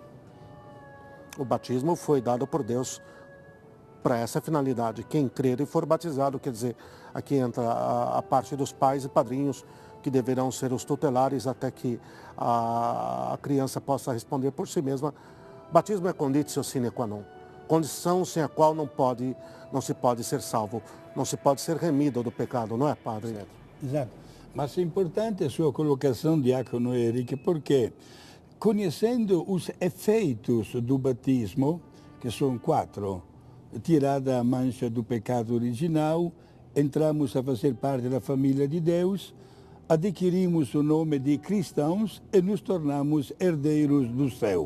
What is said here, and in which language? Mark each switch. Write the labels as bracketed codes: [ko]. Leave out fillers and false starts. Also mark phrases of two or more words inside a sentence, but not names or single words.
[pt] O batismo foi dado por Deus para essa finalidade. Quem crer e for batizado, quer dizer, aqui entra a parte dos pais e padrinhos, que deverão ser os tutelares até que a criança possa responder por si mesma. Batismo é [la] conditio sine qua non, [pt] condição sem a qual não se pode ser salvo, não se pode ser remido do pecado, não é, padre? Certo. Exato. Mas é importante a sua colocação, diácono Eric, porque conhecendo os efeitos do batismo, que são 4, tirada a mancha do pecado original, entramos a fazer parte da família de Deus, adquirimos o nome de cristãos e nos tornamos herdeiros do céu.